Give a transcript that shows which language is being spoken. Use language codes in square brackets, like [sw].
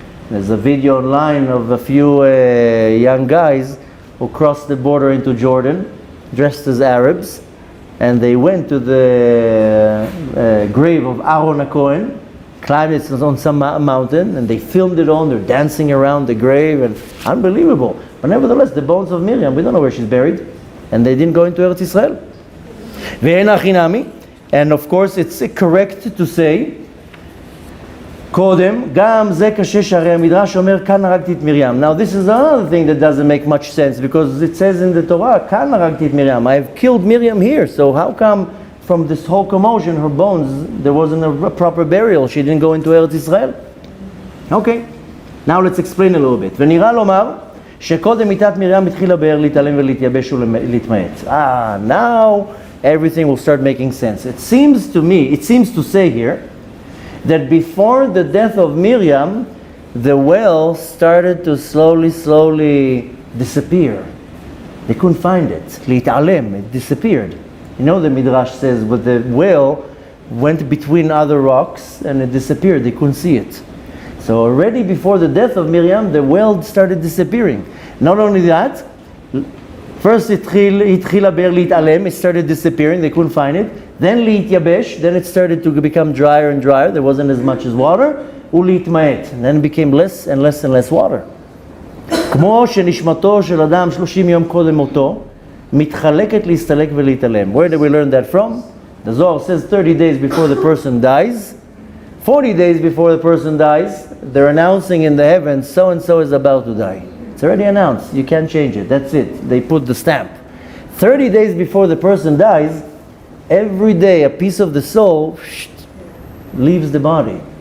[en] There's a video online of a few young guys who crossed the border into Jordan, dressed as Arabs, and they went to the grave of Aaron HaKohen, climbed it on some mountain, and they filmed it all. They're dancing around the grave, and unbelievable. But nevertheless, the bones of Miriam, we don't know where she's buried, and they didn't go into Eretz Israel. Ve'en achinami. And of course, it's correct to say, [he] קודם, גם זה קשה שהרי המדרש אומר, כאן הרגתי את מרים. [en] Now this is another thing that doesn't make much sense, because it says in the Torah, [he] כאן הרגתי את מרים. [en] I've killed Miriam here, so how come from this whole commotion, her bones, there wasn't a proper burial? She didn't go into Eretz Israel? Okay, now let's explain a little bit. [he] ונראה לומר, שקודם מיתת מרים התחילה באר להתעלם ולהתייבש ולהתמעט. [en] Now everything will start making sense. It seems to say here that before the death of Miriam, the well started to slowly disappear. They couldn't find it. להתעלם, it disappeared. You know, the Midrash says, but the well went between other rocks and it disappeared. They couldn't see it. So already before the death of Miriam, the well started disappearing. Not only that, first [he] התחילה באר להתעלם, [en] it started disappearing, they couldn't find it. Then להתייבש, then it started to become drier and drier, there wasn't as much as water. ולהתמעט, and then it became less and less and less water. [he] כמו שנשמתו של אדם 30 יום קודם מותו, מתחלקת להסתלק ולהתעלם. [en] Where did we learn that from? The Zohar says 30 days before the person dies, 40 days before the person dies, they're announcing in the heavens, so and so is about to die. It's already announced. You can't change it. That's it. They put the stamp. 30 days before the person dies, every day a piece of the soul leaves the body.